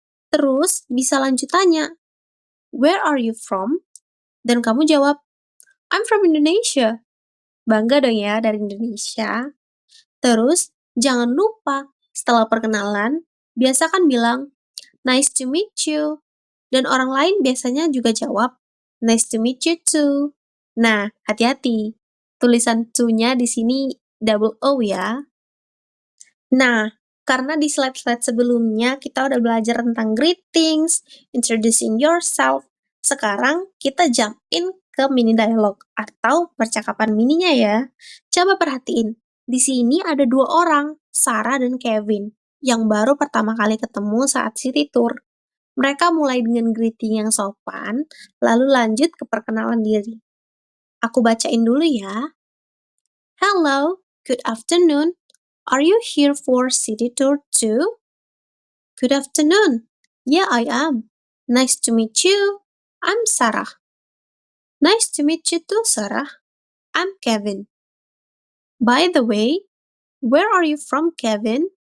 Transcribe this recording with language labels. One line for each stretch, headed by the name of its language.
Indonesian: Terus bisa lanjut tanya,
English: "Where are you from?"
Indonesian: Dan kamu jawab,
English: "I'm from Indonesia."
Indonesian: Bangga dong ya dari Indonesia. Terus jangan lupa setelah perkenalan, biasakan bilang,
English: "Nice to meet you."
Indonesian: Dan orang lain biasanya juga jawab,
English: "Nice to meet you too."
Indonesian: Nah, hati-hati. Tulisan to-nya di sini double O ya. Nah, karena di slide-slide sebelumnya kita udah belajar tentang greetings, introducing yourself, sekarang kita jump in ke mini dialog atau percakapan mininya ya. Coba perhatiin, di sini ada dua orang, Sarah dan Kevin, yang baru pertama kali ketemu saat city tour. Mereka mulai dengan greeting yang sopan, lalu lanjut ke perkenalan diri. Aku bacain dulu ya.
English: Hello, good afternoon. Are you here for city tour too? Good afternoon. Yeah, I am. Nice to meet you. I'm Sarah. Nice to meet you too, Sarah. I'm Kevin. By the way, where are you from, Kevin?